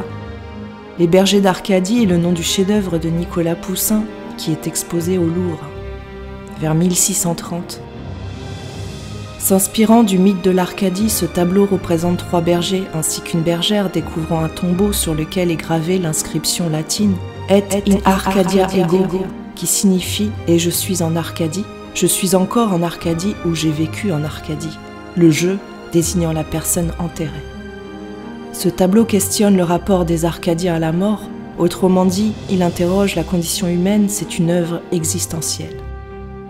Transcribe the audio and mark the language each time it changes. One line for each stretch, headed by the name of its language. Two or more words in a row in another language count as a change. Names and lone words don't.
French: Les bergers d'Arcadie est le nom du chef-d'œuvre de Nicolas Poussin qui est exposé au Louvre, vers 1630. S'inspirant du mythe de l'Arcadie, ce tableau représente 3 bergers ainsi qu'une bergère découvrant un tombeau sur lequel est gravée l'inscription latine «
Latin: Et in Arcadia ego »,
French: qui signifie « Et je suis en Arcadie, je suis encore en Arcadie ou j'ai vécu en Arcadie », le je désignant la personne enterrée. Ce tableau questionne le rapport des Arcadiens à la mort, autrement dit, il interroge la condition humaine, c'est une œuvre existentielle.